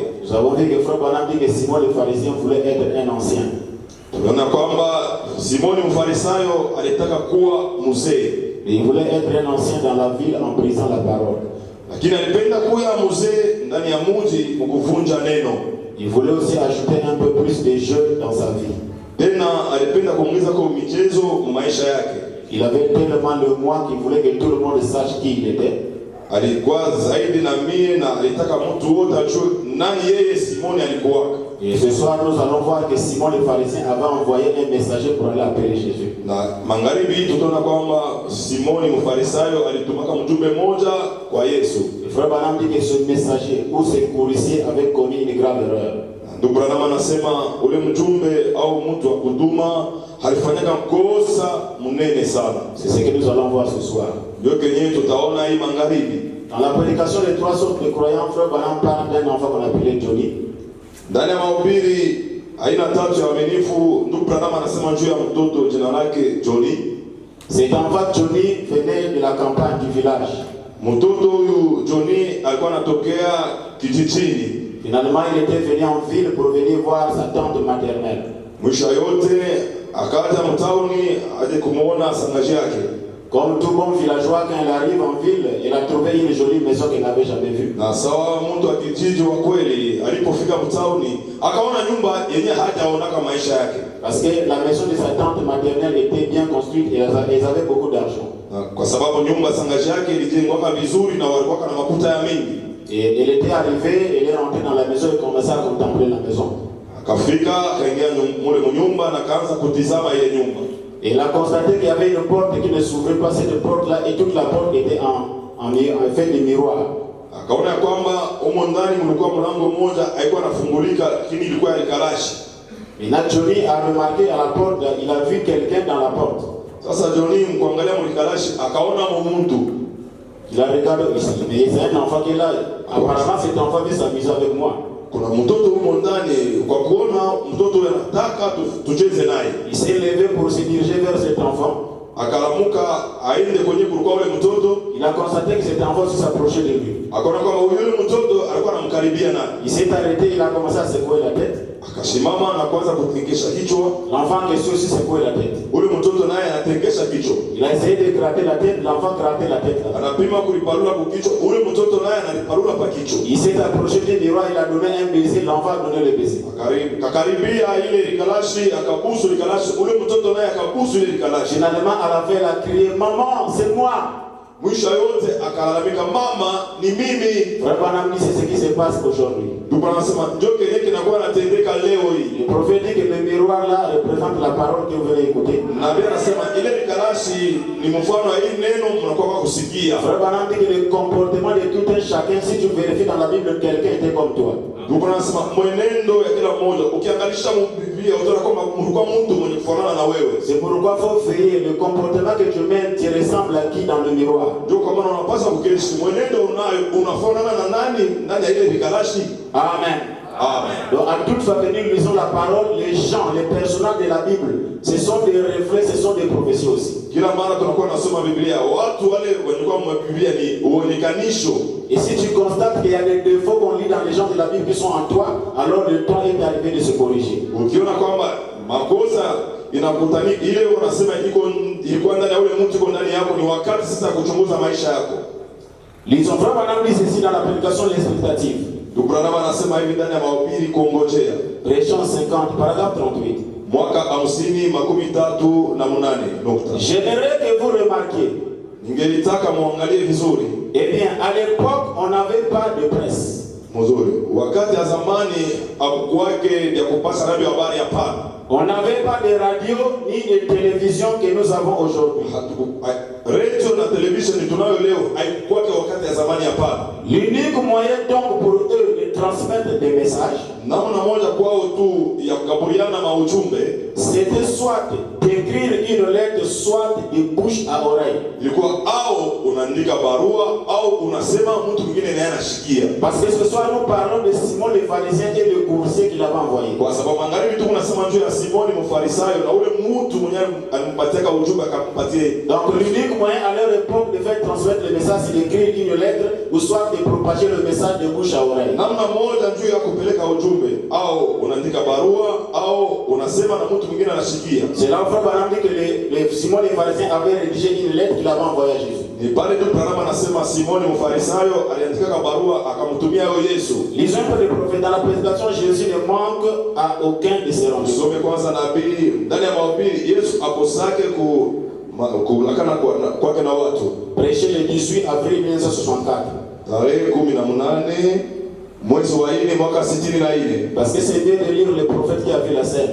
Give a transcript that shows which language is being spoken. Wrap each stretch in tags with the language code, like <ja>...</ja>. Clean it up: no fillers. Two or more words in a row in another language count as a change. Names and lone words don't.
<fr>Nous avons vu que Frère Branham dit que Simon le pharisien voulait être un ancien.</fr> <sw>Tuliona kwamba Simoni Mfarisayo alitaka kuwa mzee.</sw> <fr>Il voulait être un ancien dans la ville en brisant la parole.</fr> <sw>Lakini alipenda kuwa mzee ndani ya mji mkuvunja neno.</sw> <fr>Il voulait aussi ajouter un peu plus de jeu dans sa vie.</fr> <sw>Tena alipenda kuongeza kwa michezo maisha yake.</sw> <fr>Il avait tellement le moi qu'il voulait que tout le monde sache qui il était.</fr> <sw>Alikuwa zaidi na mie na alitaka mtu wote ajue nani yeye Simoni alikuwa.</sw> <fr>Et ce soir nous allons voir que Simon le pharisien avait envoyé un messager pour aller appeler Jésus.</fr> <sw>Na magharibi tutaona kwamba Simoni Mfarisayo alitumaka mjumbe moja kwa Yesu.</sw> <fr>Le frère Branham dit que ce messager ou ce coursier avait commis une grave erreur.</fr> <sw>Ndugu Branham anasema ule mjumbe au mtu wa kuduma alifanyaka kosa mnene sana.</sw> <fr>C'est ce que nous allons voir ce soir.</fr> <sw>Ndio kenyewe tutaona hii magharibi.</sw> <fr>Dans la prédication des trois sortes de croyants, frère Branham parle d'un enfant qu'on appelait Johnny.</fr> <sw>Ndani ya mahubiri aina tatu ya waaminifu, ndugu Branham anasema juu ya mtoto jina lake Johnny.</sw> <fr>Cet enfant Johnny venait de la campagne du village.</fr> <sw>Mtoto huyu Johnny alikuwa anatokea kijijini.</sw> <fr>Finalement, il était venu en ville pour venir voir sa tante maternelle.</fr> <sw>Mwisho yote akaja mtauni aje kumuona sangaji yake.</sw> <fr>Comme tout bon villageois, quand il arrive en ville, il a trouvé une jolie maison qu'il n'avait jamais vue.</fr> <sw>Na sawa mtu wa kijiji wa kweli alipofika mtauni akaona nyumba yenye hajaonaka maisha yake.</sw> <fr>Parce que la maison de sa tante maternelle était bien construite et ils avaient beaucoup d'argent.</fr> <sw>Kwa sababu nyumba sangaji yake ilijengwa vizuri na walikuwa na makuta ya mingi.</sw> <fr>Et elle était arrivée, elle est rentrée dans la maison et commençait à contempler la maison.</fr> <sw>Akafika akaingia mule nyumba na kaanza kutizama ile nyumba.</sw> <fr>Et il a constaté qu'il y avait une porte qui ne s'ouvrait pas, cette porte-là, et toute la porte était en fait de miroir.</fr> <sw>Akaona kwamba humo ndani mlikuwa mlango mmoja haikuwa nafungulika, lakini ilikuwa ya kalashi.</sw> <fr>Et là, Johnny a remarqué à la porte, il a vu quelqu'un dans la porte.</fr> <sw>Sasa Johnny mkuangalia mlikalashi akaona mtu.</sw> <fr>Il a regardé ici, mais il y a un enfant qui est là. Apparemment, cet enfant veut s'amuser avec moi.</fr> <sw>Kuna mtoto huko ndani, kwa kuona mtoto anataka tucheze naye.</sw> <fr>Il s'est levé pour se diriger vers cet enfant.</fr> <sw>Akalamuka aende kwenye kulikuwa ule mtoto.</sw> <fr>Il a constaté que cet enfant s'approchait de lui.</fr> <sw>Akaona kwamba yule mtoto alikuwa anamkaribia naye.</sw> <fr>Il s'est arrêté, il a commencé à secouer la tête.</fr> <sw>Akasimama na kuanza kutingisha kichwa.</sw> <fr>L'enfant en question aussi secouait la tête.</fr> <sw>Ule mtoto naye anatingisha kichwa.</sw> <fr>Il a essayé de gratter la tête, l'enfant grattait la tête.</fr> <sw>Anapima kuliparula kwa kichwa. Ule mtoto naye analiparula kwa kichwa.</sw> <fr>Il s'est approché du miroir, il a donné un baiser, l'enfant a donné le baiser.</fr> <sw>Kakaribia ile likalashi, akabusu likalashi. Ule mtoto naye akabusu ile likalashi.</sw> <fr>Finalement, à la fin, il a crié, maman, c'est moi.</fr> <sw>Mwisho yote akalalamika, mama ni mimi.</sw> <fr>Vraiment, c'est ce qui se passe aujourd'hui.</fr> <sw>Ndipo anasema ndio kile kinakuwa natendeka leo hii.</sw> <fr>Le prophète dit que le miroir là représente la parole que vous venez écouter.</fr> <sw>Nabii anasema ile likalashi ni mfano wa hii neno mnakuwa kusikia.</sw> <fr>Vraiment, dit que le comportement de tout un chacun, si tu vérifies dans la Bible, quelqu'un était comme toi.</fr> <sw>Ndipo anasema mwenendo ya kila mmoja ukiangalisha Biblia utaona kwamba mlikuwa mtu mwenye kufanana na wewe.</sw> <fr>C'est pourquoi il faut veiller le comportement que tu mènes, tu ressembles à qui dans le miroir.</fr> <sw>Ndio kwa maana unapaswa kukirishi mwenendo unayo unafanana na nani ndani ya ile likalashi. Amen. Amen.</sw> <fr>Donc à toute fois que nous lisons la parole, les gens, les personnages de la Bible, ce sont des reflets, ce sont des prophéties aussi.</fr> <sw>Kila mara tunakuwa nasoma Biblia, watu wale walikuwa mwa Biblia ni uonekanisho.</sw> <fr>Et si tu constates qu'il y a des défauts qu'on lit dans les gens de la Bible qui sont en toi, alors le temps est arrivé de se corriger.</fr> <sw>Ukiona kwamba makosa inakutani ile unasema ilikuwa ndani ya ule mtu iko ndani yako, ni wakati sasa kuchunguza maisha yako.</sw> <fr>Lisons vraiment ceci dans la prédication l'expectative.</fr> <sw>Branham anasema hivi ndani ya mahubiri kuongojea.</sw> <fr>Prêchons 50 paragraphe 38.</fr> <sw>Mwaka 50:38 nukta.</sw> <fr>J'aimerais que vous remarquiez.</fr> <sw>Ningelitaka muangalie vizuri.</sw> <fr>Eh bien, à l'époque, on n'avait pas de presse.</fr> <sw>Mzuri. Wakati ya zamani hakukuwake ya kupasa radio habari hapana.</sw> <fr>On n'avait pas de radio ni de télévision que nous avons aujourd'hui.</fr> <sw>Radio na television tunayo leo haikuwake wakati ya zamani hapana.</sw> <fr>L'unique moyen donc pour eux de transmettre des messages,</fr> <sw>namna moja kwao tu ya kukabiliana na ujumbe,</sw> <fr>c'était soit d'écrire une lettre, soit de bouche à oreille.</fr> <sw>Ilikuwa au unaandika barua au unasema mtu mwingine naye anashikia.</sw> <fr>Parce que ce soir nous parlons de Simon le pharisien et le coursier qui l'avait envoyé.</fr> <sw>Kwa sababu angalia tu unasema juu ya Simoni mfarisayo na ule mtu mwenye alimpatia ujumbe akampatia.</sw> <fr>Donc l'unique moyen à leur époque de faire transmettre le message, c'est d'écrire une lettre ou soit de propager le message de bouche à oreille.</fr> <sw>Namna moja juu ya kupeleka ujumbe au unaandika barua au unasema na mtu mwingine anashikia.</sw> <fr>C'est là où Frère Branham dit que Simon le pharisien avait rédigé une lettre qu'il avait envoyée à Jésus.</fr> <sw>Ni pale tu Branham anasema Simoni mfarisayo aliandika barua akamtumia Yesu.</sw> <fr>Lisons un peu le prophète dans la prédication, Jésus ne manque à aucun de ses rendez-vous.</fr> <sw>Tusome kwanza nabii ndani ya mahubiri Yesu akosake kulakana kwake na watu.</sw> <fr>Prêché le 18 avril 1964.</fr> <sw>Tarehe 18 mwezi wa 4 mwaka 64.</sw> <fr>Parce que c'est bien de lire le prophète qui a vu la scène.</fr>